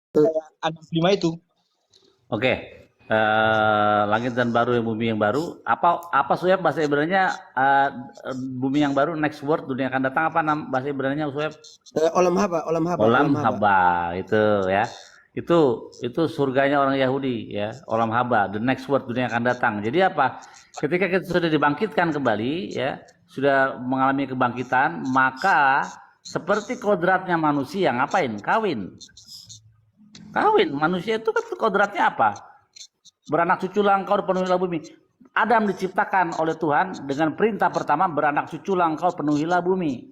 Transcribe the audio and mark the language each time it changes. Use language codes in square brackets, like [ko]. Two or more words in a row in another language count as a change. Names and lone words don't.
[id] 65 itu. Oke. Langit dan baru yang bumi yang baru. Apa Sueb bahasa Ibrani-nya bumi yang baru, [en] next word, [id] dunia akan datang, apa bahasa Ibrani-nya Sueb? [he] עולם הבא. עולם הבא [id] itu ya. Itu surganya orang Yahudi ya, [he] עולם הבא, [en] the next word, [id] dunia akan datang. Jadi apa? Ketika kita sudah dibangkitkan kembali ya, sudah mengalami kebangkitan, maka seperti kodratnya manusia, ngapain? Kawin. Manusia itu kan kodratnya apa? Beranak cuculah engkau penuhilah bumi. Adam diciptakan oleh Tuhan dengan perintah pertama, beranak cuculah engkau penuhilah bumi.